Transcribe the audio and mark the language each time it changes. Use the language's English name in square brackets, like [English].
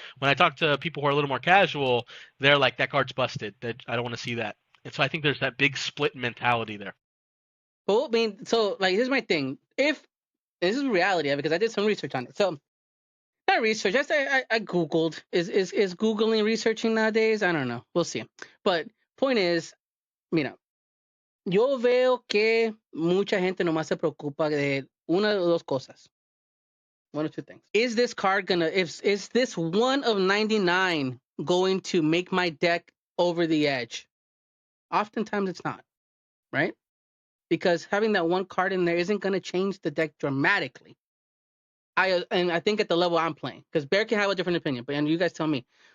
[English] When I talk to people who are a little more casual, they're like, that card's busted. That I don't want to see that. And so I think there's that big split mentality there. Well, I mean, so like here's my thing. If this is reality of it, because I did some research on it. So not research. I googled. Is googling researching nowadays? I don't know. We'll see. But point is, [Spanish] mira, yo veo que mucha gente nomás se preocupa de una de dos cosas. [English] One or two things. Is this card gonna? Is this 1 of 99 going to make my deck over the edge? Oftentimes it's not, right? Because having that one card in there isn't gonna change the deck dramatically. I think at the level I'm playing, because Bear can have a different opinion, but and you guys tell me.